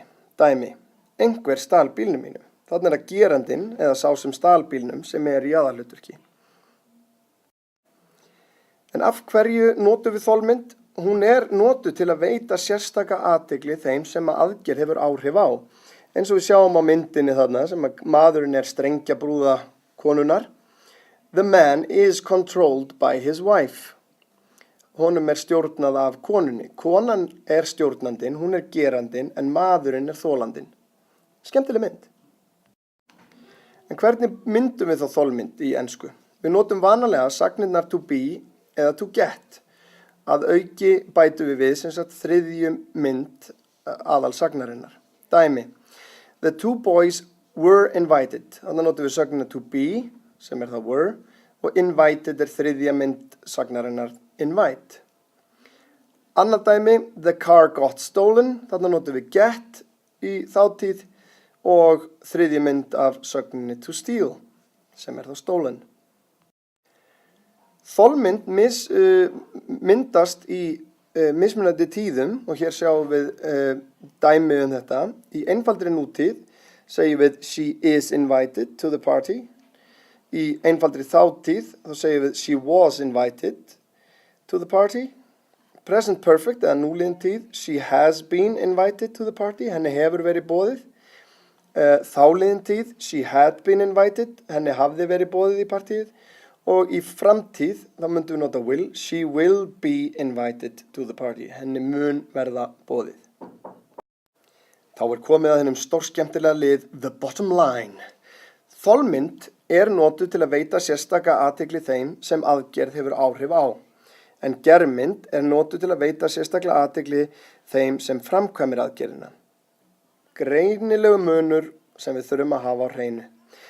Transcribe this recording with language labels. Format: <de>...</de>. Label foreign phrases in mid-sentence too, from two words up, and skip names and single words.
<is>Dæmi, einhver stal bílnum mínum. Þannig að gerandinn eða sá sem stal bílnum sem í aðalhlutverki. En af hverju notum við þolmynd? Hún notuð til að veita sérstaka athygli þeim sem aðgerð hefur áhrif á. Eins og við sjáum á myndinni þarna sem maðurinn strengjabrúða konunnar.</is> <en>The man is controlled by his wife.</en> <is>Honum stjórnað af konunni. Konan stjórnandinn, hún gerandinn, en maðurinn þolandinn. Skemmtileg mynd. En hvernig myndum við þá þolmynd í ensku? Við notum vanalega sagnirnar</is> <en>to be</en> <is>eða</is> <en>to get.</en> <is>Að auki bætum við sem sagt þriðju mynd aðalsagnarinnar. Dæmi.</is> <en>The two boys were invited.</en> <is>Þannig notum við sagnirna</is> <en>to be</en> <is>sem það were, og invited þriðja mynd sagnarinnar invite. Annað dæmi,</is> <en>the car got stolen,</en> <is>þannig notum við get í þátíð og þriðja mynd af sagninni</is> <en>to steal,</en> <is>sem þá stolen. Þolmynd myndast í mismunandi tíðum og hér sjáum við dæmi þetta. Í einfaldri nútíð segjum við</is> <en>she is invited to the party.</en> <is>Í einfaldri þátíð þá segjum við</is> <en>she was invited to the party. Present perfect</en> <is>eða núliðin tíð,</is> <en>she has been invited to the party,</en> <is>henni hefur verið boðið. Þáliðin tíð,</is> <en>she had been invited,</en> <is>henni hafði verið boðið í partíið. Og í framtíð þá myndum við nota will,</is> <en>she will be invited to the party,</en> <is>henni mun verða boðið. Þá komið að hennum stórskemmtilega lið</is> <en>the bottom line.</en> <is>Þolmynd notuð til að veita sérstaka athygli þeim sem aðgerð hefur áhrif á. En germynd notuð til að veita sérstaklega athygli þeim sem framkvæmir aðgerðina. Greinilegu munur sem við þurfum að hafa á hreinu.</is>